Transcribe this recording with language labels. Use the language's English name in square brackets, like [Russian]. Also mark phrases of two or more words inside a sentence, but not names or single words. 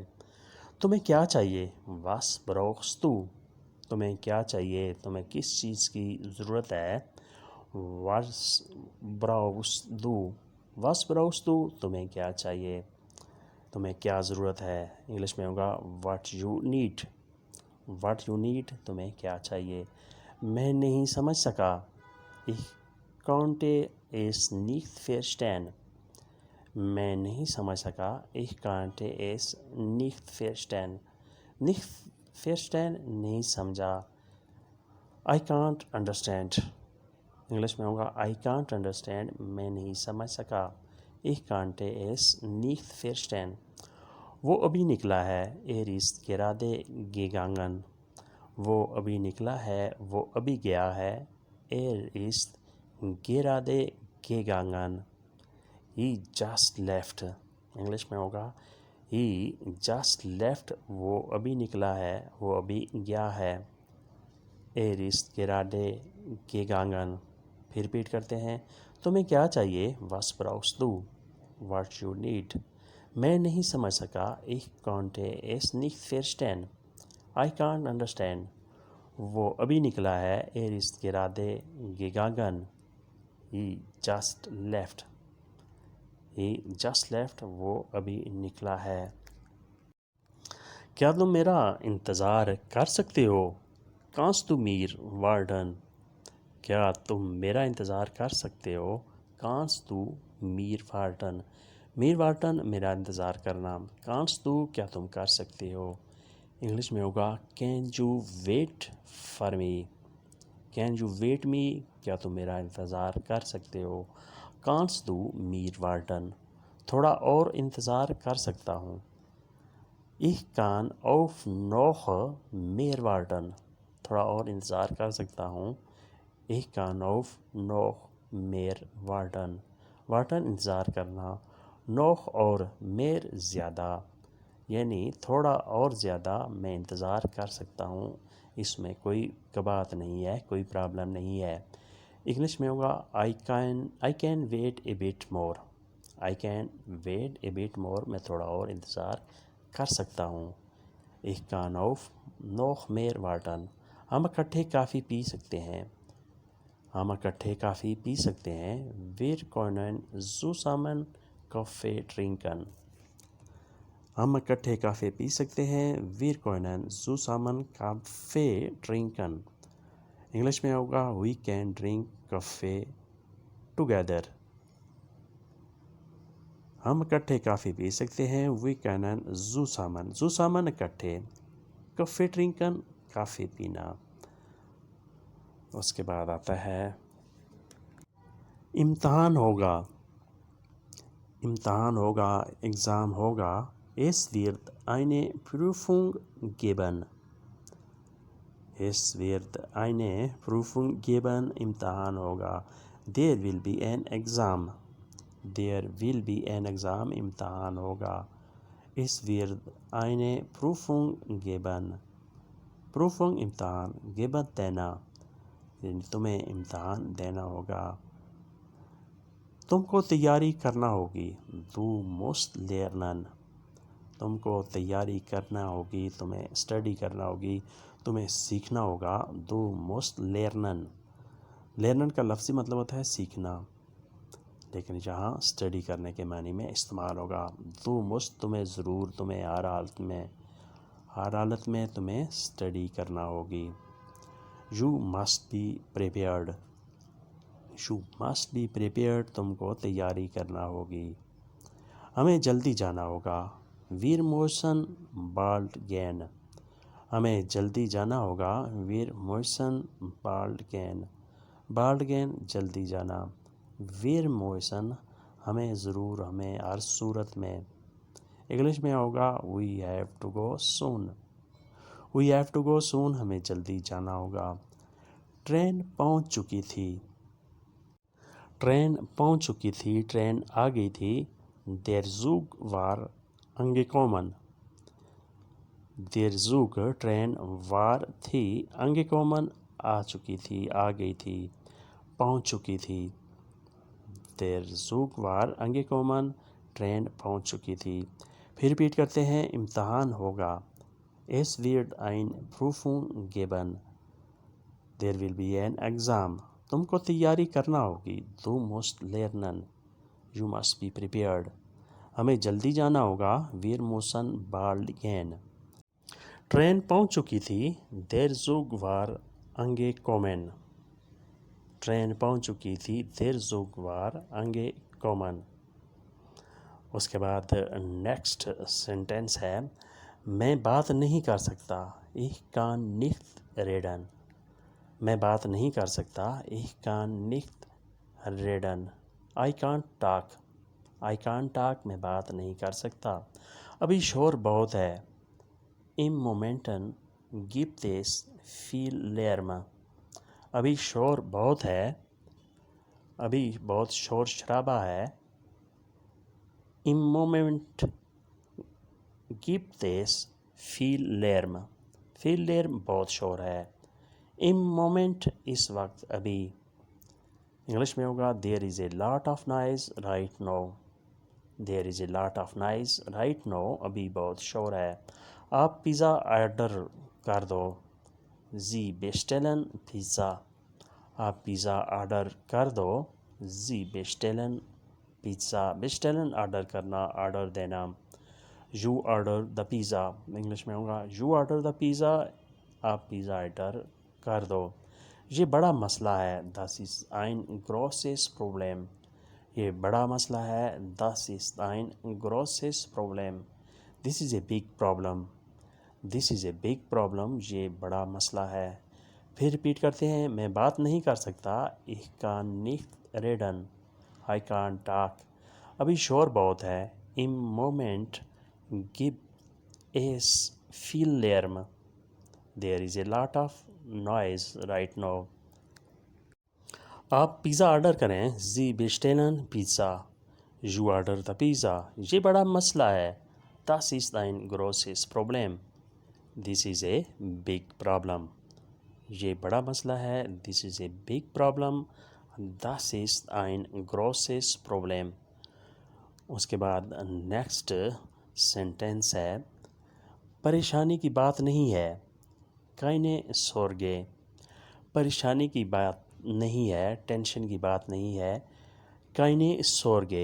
[Urdu] تمہیں کیا چاہیے؟ [German] Was brauchst du? [Urdu] تمہیں کیا چاہیے؟ تمہیں کس چیز کی ضرورت ہے؟ [German] Was brauchst du? Was brauchst du? [Urdu] تمہیں کیا چاہیے؟ تمہیں کیا ضرورت ہے؟ انگلش میں ہوگا [English] What you need. What you need, [Urdu] تمہیں کیا چاہیے؟ میں نہیں سمجھ سکا۔ [German] Ich konnte es nicht verstehen۔ [Urdu] میں نہیں سمجھ سکا۔ [German] Ich konnte es nicht verstehen۔ nicht verstehen [Urdu] نہیں سمجھا۔ [English] I can't understand۔ [Urdu] انگلش میں ہوگا [English] I can't understand، [Urdu] میں نہیں سمجھ سکا۔ [German] Ich konnte es nicht verstehen۔ [Urdu] وہ ابھی نکلا ہے۔ [German] ist gerade gegangen۔ [Urdu] وہ ابھی نکلا ہے، وہ ابھی گیا ہے۔ [German] ist gerade gegangen۔ [English] He just left۔ [Urdu] انگلش میں ہوگا [English] He just left۔ [Urdu] وہ ابھی نکلا ہے، وہ ابھی گیا ہے۔ [German] ist gerade gegangen۔ [Urdu] پھر ریپیٹ کرتے ہیں۔ تمہیں کیا چاہیے؟ [German] Was brauchst du؟ [English] What you need؟ [Urdu] میں نہیں سمجھ سکا۔ [German] Ich konnte es nicht verstehen۔ [English] I can't understand۔ [Urdu] وہ ابھی نکلا ہے۔ [German] ist gerade gegangen۔ [English] He just left۔ He just left۔ [Urdu] وہ ابھی نکلا ہے۔ کیا تم میرا انتظار کر سکتے ہو؟ [German] Kannst du mir warten؟ [Urdu] کیا تم میرا انتظار کر سکتے ہو؟ [German] Kannst du mir warten؟ mir warten [Urdu] میرا انتظار کرنا۔ [German] Kannst du [Urdu] کیا تم کر سکتے ہو؟ انگلش میں ہوگا [English] Can you wait for me؟ Can you wait me؟ [Urdu] کیا تم میرا انتظار کر سکتے ہو؟ [German] Kannst du mir warten؟ [Urdu] تھوڑا اور انتظار کر سکتا ہوں۔ [German] Ich kann auf noch mehr warten۔ [Urdu] تھوڑا اور انتظار کر سکتا ہوں۔ [German] Ich kann auf noch mehr warten۔ [Urdu] warten انتظار کرنا، noch اور mehr زیادہ، یعنی تھوڑا اور زیادہ میں انتظار کر سکتا ہوں۔ اس میں کوئی بات نہیں ہے، کوئی پرابلم نہیں ہے۔ انگلش میں ہوگا [English] I can wait a bit more۔ I can wait a bit more، [Urdu] میں تھوڑا اور انتظار کر سکتا ہوں۔ [German] Ich kann auf noch mehr warten۔ [Urdu] ہم اکٹھے کافی پی سکتے ہیں۔ ہم اکٹھے کافی پی سکتے ہیں۔ [German] Wir können zusammen Kaffee trinken۔ [Urdu] ہم اکٹھے کافی پی سکتے ہیں۔ [German] Wir können zusammen Kaffee trinken۔ [Urdu] انگلش میں ہوگا [English] We can drink coffee together۔ [Urdu] ہم اکٹھے کافی پی سکتے ہیں۔ [German] We können zusammen، zusammen اکٹھے، Kaffee trinken [Urdu] کافی پینا۔ اس کے بعد آتا ہے امتحان ہوگا۔ امتحان ہوگا، ایگزام ہوگا۔ [German] Es wird eine Prüfung geben۔ Es wird eine Prüfung geben۔ [Urdu] امتحان ہوگا۔ [English] There will be an exam۔ There will be an exam۔ [Urdu] امتحان ہوگا۔ [German] Es wird eine Prüfung geben۔ [Urdu] Prüfung امتحان، geben دینا، یعنی تمہیں امتحان دینا ہوگا۔ تم کو تیاری کرنا ہوگی۔ [German] Du musst lernen۔ [Urdu] تم کو تیاری کرنا ہوگی، تمہیں اسٹڈی کرنا ہوگی، تمہیں سیکھنا ہوگا۔ [German] Du musst lernen۔ [Urdu] lernen کا لفظی مطلب ہوتا ہے سیکھنا، لیکن یہاں اسٹڈی کرنے کے معنی میں استعمال ہوگا۔ [German] Du musst [Urdu] تمہیں ضرور، تمہیں ہر حالت میں تمہیں اسٹڈی کرنا ہوگی۔ [English] You must be prepared۔ You must be prepared۔ [Urdu] تم کو تیاری کرنا ہوگی۔ ہمیں جلدی جانا ہوگا۔ [German] Wir müssen bald gehen۔ [Urdu] ہمیں جلدی جانا ہوگا۔ [German] Wir müssen bald gehen۔ bald gehen [Urdu] جلدی جانا۔ [German] Wir müssen [Urdu] ہمیں ضرور، ہمیں ہر صورت میں۔ انگلش میں ہوگا [English] We have to go soon۔ We have to go soon [Urdu] ہمیں جلدی جانا ہوگا۔ ٹرین پہنچ چکی تھی۔ ٹرین پہنچ چکی تھی، ٹرین آ گئی تھی۔ [German] Der Zug war angekommen۔ Der Zug [Urdu] ٹرین war تھی، angekommen آ چکی تھی، آ گئی تھی، پہنچ چکی تھی۔ [German] Der Zug war angekommen. [Urdu] ٹرین پہنچ چکی تھی. پھر ریپیٹ کرتے ہیں. امتحان ہوگا. [German] Es wird ein Prüfung geben. [English] There will be an exam. [Urdu] تم کو تیاری کرنا ہوگی. [German] Du musst lernen. [English] You must be prepared. [Urdu] ہمیں جلدی جانا ہوگا. [German] Wir müssen bald gehen. [Urdu] ٹرین پہنچ چکی تھی. [German] Der Zug war angekommen. [Urdu] ٹرین پہنچ چکی تھی. [German] Der Zug war angekommen. [Urdu] اس کے بعد [English] next sentence [Urdu] ہے. میں بات نہیں کر سکتا. [German] Ich kann nicht reden. [Urdu] میں بات نہیں کر سکتا. [German] Ich kann nicht reden. [English] I can't talk. I can't talk. [Urdu] میں بات نہیں کر سکتا. ابھی شور بہت ہے. [German] Im Moment gibt es viel Lärm. [Urdu] ابھی شور بہت ہے. ابھی بہت شور شرابہ ہے. [German] Im Moment gibt es viel Lärm. viel Lärm [Urdu] بہت شور ہے. [German] Im Moment [Urdu] اس وقت ابھی. انگلش میں ہوگا [English] there is a lot of noise right now. there is a lot of noise right now. [Urdu] ابھی بہت شور ہے. آپ پیزا آرڈر کر دو. [German] Sie bestellen Pizza. [Urdu] آپ پیزا آرڈر کر دو. [German] Sie bestellen Pizza. bestellen [Urdu] آرڈر کرنا, آرڈر دینا. [English] You order the pizza. [Urdu] انگلش میں ہوگا [English] you order the pizza. [Urdu] آپ پیزا آرڈر کر دو. یہ بڑا مسئلہ ہے. [German] Das ist ein großes Problem. [Urdu] یہ بڑا مسئلہ ہے. [German] Das ist ein großes Problem. [English] This is a big problem. This is a big problem. [Urdu] یہ بڑا مسئلہ ہے. پھر ریپیٹ کرتے ہیں. میں بات نہیں کر سکتا. [German] Ich kann nicht reden. [English] I can't talk. [Urdu] ابھی شور بہت ہے. [German] Im Moment gibt es viel Lärm. [English] There is a lot of noise right now. [Urdu] آپ پیزا آرڈر کریں. [German] Sie bestellen Pizza. [English] You order the pizza. [Urdu] یہ بڑا مسئلہ ہے. [German] Das ist ein großes Problem. [English] This is a big problem. [Urdu] یہ بڑا مسئلہ ہے. [English] This is a big problem. [German] Das ist ein großes Problem. [Urdu] اس کے بعد [English] next sentence [Urdu] ہے. پریشانی کی بات نہیں ہے. [German] keine Sorge. [Urdu] پریشانی کی بات نہیں ہے. ٹینشن کی بات نہیں ہے. [German] keine Sorge.